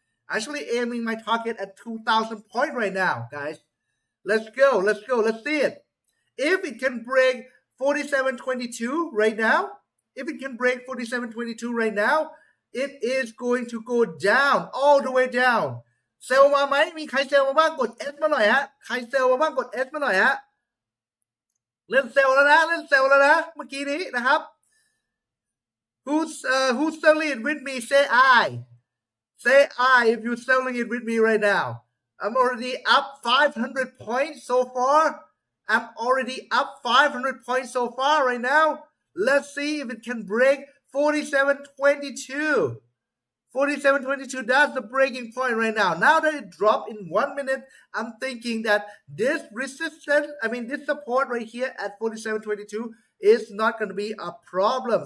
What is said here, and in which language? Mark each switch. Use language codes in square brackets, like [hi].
[en] Actually aiming my target at 2,000 points right now, guys. Let's go. Let's see it. If it can break 47.22 right now, if it can break 47.22 right now, it is going to go down, all the way down. [th] เซลมาไหมมีใครเซลมาบ้างกด S มาหน่อยฮะใครเซลมาบ้างกด S มาหน่อยฮะเล่นเซลแล้วนะเมื่อกี้นี้นะครับ [en] who's selling it with me say I if you're selling it with me right now. I'm already up 500 points so far. I'm already up 500 points so far right now. Let's see if it can break 47.22. 47.22, that's the breaking point right now. Now that it dropped in 1 minute, I'm thinking that this this support right here at 47.22 is not going to be a problem.